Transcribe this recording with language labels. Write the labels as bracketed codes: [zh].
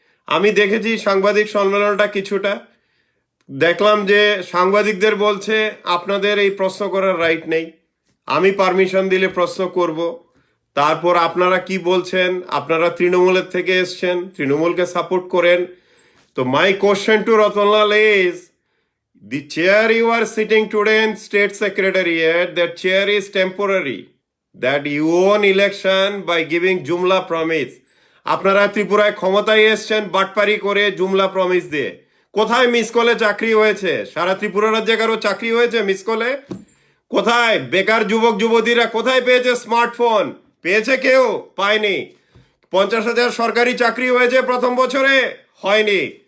[bn] আমি দেখেছি সাংবাদিক সম্মেলনটা কিছুটা, দেখলাম যে সাংবাদিকদের বলছে আপনাদের এই প্রশ্ন করার রাইট নেই, আমি পারমিশন দিলে প্রশ্ন করব। তারপর আপনারা কি বলছেন, আপনারা তৃণমূলের থেকে এসছেন, তৃণমূলকে সাপোর্ট করেন। [en] তো my question to Ratanlal is, the chair you are sitting today in state secretariat, that chair is temporary, that you won election by giving jumla promise. [bn] আপনারা ত্রিপুরায় ক্ষমতায় এসছেন বাটপারি করে, জুমলা প্রমিস দিয়ে। কোথায় মিস কলে চাকরি হয়েছে? সারা ত্রিপুরা রাজ্যে কারো চাকরি হয়েছে মিস কলে? কোথায় বেকার যুবক যুবতীরা কোথায় পেয়েছে স্মার্টফোন? পেয়েছে কেউ? পায়নি। 50,000 সরকারি চাকরি হয়েছে প্রথম বছরে? হয়নি।